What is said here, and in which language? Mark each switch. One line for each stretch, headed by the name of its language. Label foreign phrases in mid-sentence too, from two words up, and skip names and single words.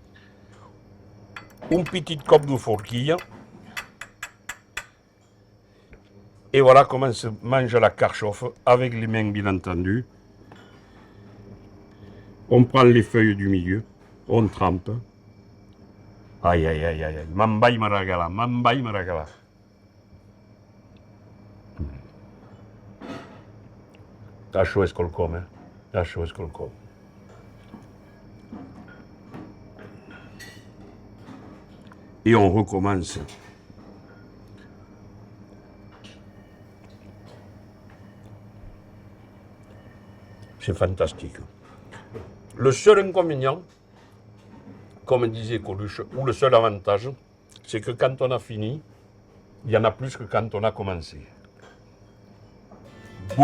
French: Une petite coupe de forquille. Et voilà comment se mange la carchoffe, avec les mains bien entendu. On prend les feuilles du milieu, on trempe. Aïe, aïe, aïe, aïe, mambaï maragala, mambaï maragala.
Catalan: Això és quelcom, Això és quelcom.
French: Et on recommence. C'est fantastique. Le seul inconvénient, comme disait Coluche, ou le seul avantage, c'est que quand on a fini, il y en a plus que quand on a commencé.